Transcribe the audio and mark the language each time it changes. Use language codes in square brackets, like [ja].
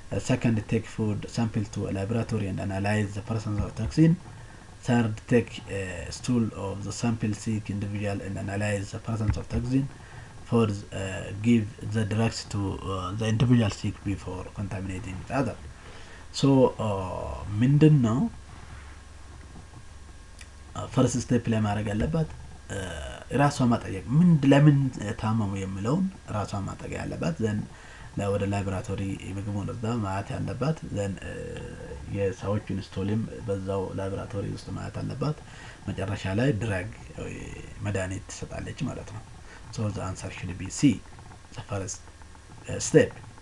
[en] Second, take food sample to a laboratory and analyze the presence of toxin. Third, take stool of the sample sick individual and analyze the presence of toxin. Fourth, give the drugs to the individual sick before contaminating the other. [am] So ምንድን ነው ፈርስት ስቴፕ ላይ ማድረግ ያለባት ራሷ ማጠየቅ ለምን ታመሙ የሚለውን ራሷ ማጠየቅ ያለባት ዘን ወደ ላቦራቶሪ ምግቡን እዛ ማየት ያለባት ዘን የሰዎችን ስቶልም በዛው ላቦራቶሪ ውስጥ ማየት አለባት መጨረሻ ላይ ድራግ መድኃኒት ትሰጣለች ማለት ነው. [en] So the answer should be C, the first step.